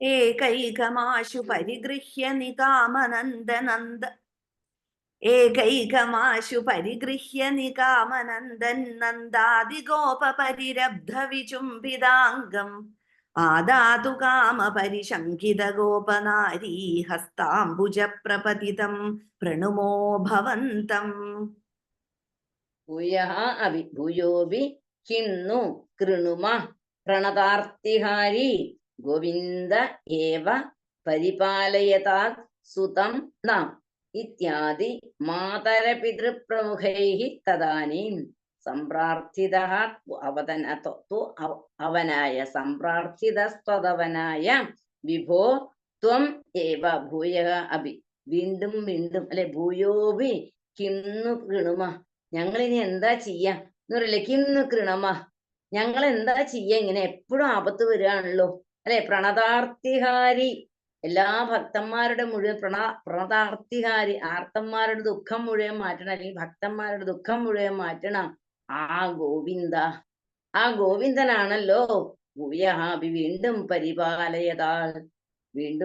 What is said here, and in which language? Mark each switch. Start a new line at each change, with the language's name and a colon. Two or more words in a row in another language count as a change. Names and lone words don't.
Sanskrit: ഏകൈകമാശു പരിഗൃഹ്യ നികാമനന്ദനന്ദ ഏകൈകമാശു പരിഗൃഹ്യ നികാമനന്ദൻ നന്ദാദിഗോപരിരബ്ധ വിചുംബിതാംഗം ആദാതു കാമപരിശങ്കിത ഗോപനാരീ ഹസ്താംബുജ പ്രപതിതം പ്രണുമോ ഭവന്തം. ഭൂയഃ അഭി ഭൂയോപി കിം नु कृणुमः പ്രണതാർത്തിഹാരി ഗോവിന്ദ ഏവ പരിപാലയതാത് സുതം നാം ഇത്യാദി മാതരപിതൃപ്രമുഖൈഃ തദാനീം സംപ്രാർത്ഥിതഃ അവനായ സംപ്രാർത്ഥിതസ്ത്വദവനായ വിഭോ ത്വം ഏവ ഭൂയഃ അഭി
Malayalam: വീണ്ടും വീണ്ടും അല്ലെ
Sanskrit: ഭൂയോപി കിം नु कृणुमः
Malayalam: ഞങ്ങൾ ഇനി എന്താ ചെയ്യാ എന്ന് പറയില്ലേ
Sanskrit: കിം नु कृणुमः
Malayalam: ഞങ്ങൾ എന്താ ചെയ്യാ ഇങ്ങനെ എപ്പോഴും ആപത്ത് വരികയാണല്ലോ അല്ലെ പ്രണതാർത്തിഹാരി എല്ലാ ഭക്തന്മാരുടെ മുഴുവൻ പ്രണതാർത്തിഹാരി ആർത്തന്മാരുടെ ദുഃഖം മുഴുവൻ മാറ്റണം അല്ലെങ്കിൽ ഭക്തന്മാരുടെ ദുഃഖം മുഴുവൻ മാറ്റണം ആ ഗോവിന്ദ ആ ഗോവിന്ദനാണല്ലോ ഭൂയഹാബി വീണ്ടും പരിപാലയതാൽ വീണ്ടും